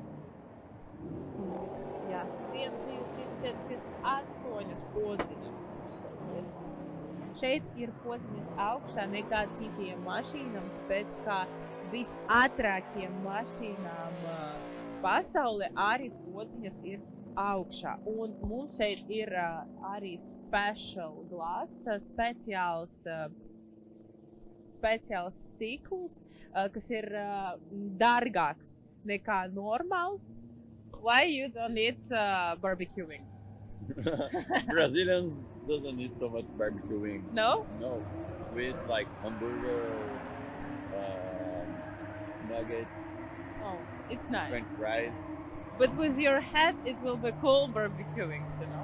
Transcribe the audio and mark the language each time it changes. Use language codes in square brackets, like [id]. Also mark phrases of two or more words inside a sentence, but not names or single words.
[lv] Jā, 1, 2, 3, 4, 8 podziņas mums šeit ir. Šeit ir podziņas augšā nekā citiem mašīnām, pēc kā visātrākiem mašīnām pasaulē arī podziņas ir augšā. Un mums šeit ir arī [en] special glass, [lv] speciāls stikls, kas ir dārgāks nekā normāls. [en] Why you don't eat barbecuing? Brazilians doesn't need so much barbecue wings. No? No. We eat like hamburgers, nuggets, Oh, it's nice. French fries. But with your head, it will be cool barbecuing, you know?